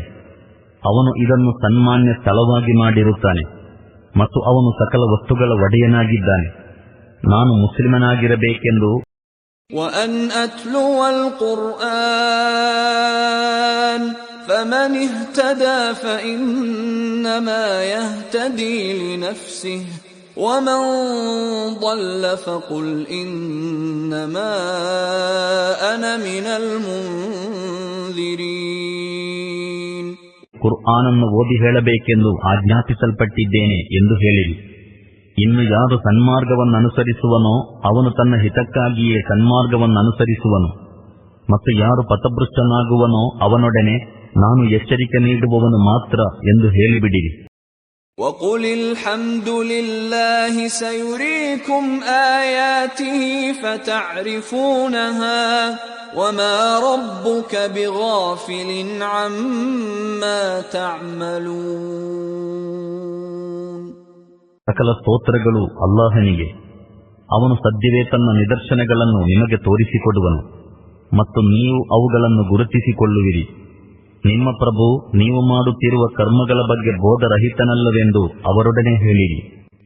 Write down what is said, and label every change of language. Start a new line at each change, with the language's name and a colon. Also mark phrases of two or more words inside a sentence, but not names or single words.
Kannada: ಅವನು ಇದನ್ನು ಸನ್ಮಾನ್ಯ ಸ್ಥಳವಾಗಿ ಮಾಡಿರುತ್ತಾನೆ ಮತ್ತು ಅವನು ಸಕಲ ವಸ್ತುಗಳ ಒಡೆಯನಾಗಿದ್ದಾನೆ. ನಾನು ಮುಸ್ಲಿಮನಾಗಿರಬೇಕೆಂದು
Arabic: وأن أتلو القرآن فمن اهتدى فإنما يهتدي لنفسه ومن ضل فقل إنما أنا من المنذرين.
Kannada: ಕುರ್ಆನನ್ನು ಓದಿ ಹೇಳಬೇಕೆಂದು ಆಜ್ಞಾಪಿಸಲ್ಪಟ್ಟಿದ್ದೇನೆ ಎಂದು ಹೇಳಿರಿ. ಇನ್ನು ಯಾರು ಸನ್ಮಾರ್ಗವನ್ನು ಅನುಸರಿಸುವನೋ ಅವನು ತನ್ನ ಹಿತಕ್ಕಾಗಿಯೇ ಸನ್ಮಾರ್ಗವನ್ನು ಅನುಸರಿಸುವನು, ಮತ್ತು ಯಾರು ಪಥಭೃಷ್ಟನಾಗುವನೋ ಅವನೊಡನೆ ನಾನು ಎಚ್ಚರಿಕೆ ನೀಡುವವನು ಮಾತ್ರ ಎಂದು ಹೇಳಿಬಿಡಿರಿ.
Arabic: وَقُلِ الْحَمْدُ لِلَّهِ سَيُرِيكُمْ آيَاتِهِ فَتَعْرِفُونَهَا وَمَا رَبُّكَ بِغَافِلٍ عَمَّا تَعْمَلُونَ.
Kannada: ಸಕಲ ಸ್ತೋತ್ರಗಳು ಅಲ್ಲಾಹನಿಗೆ. ಅವನು ಸದ್ಯವೇ ತನ್ನ ನಿದರ್ಶನಗಳನ್ನು ನಿಮಗೆ ತೋರಿಸಿಕೊಡುವನು ಮತ್ತು ನೀವು ಅವುಗಳನ್ನು ಗುರುತಿಸಿಕೊಳ್ಳುವಿರಿ. ನಿಮ್ಮ ಪ್ರಭು ನೀವು ಮಾಡುತ್ತಿರುವ ಕರ್ಮಗಳ ಬಗ್ಗೆ ಬೋಧರಹಿತನಲ್ಲವೆಂದು ಅವರೊಡನೆ ಹೇಳಿರಿ.